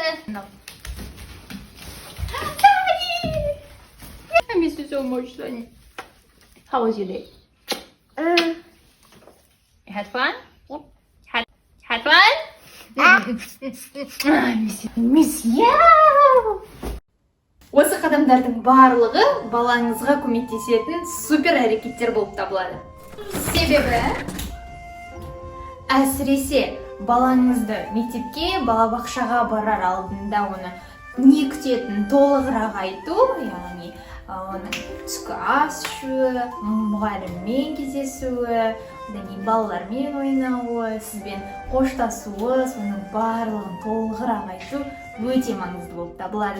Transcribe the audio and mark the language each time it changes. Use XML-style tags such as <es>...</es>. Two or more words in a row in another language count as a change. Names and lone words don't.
<en>No. I miss you so much, Sonny. How was your day? You had fun? Yep. Had fun? I miss you.</en> <kk>Осы қадамдардың барлығы балаңызға көмектесетін супер әрекеттер болып табылады. Себебі әсіресе балаңызды мектепке, балабақшаға барар алдында оны не күтетінін толығырақ айту, яғни оның түскі ас ішуі, мұғаліммен кездесуі, одан кейін балалармен ойнауы, сізбен қоштасуы, соның барлығын толығырақ айту өте маңызды болып табылады.</kk>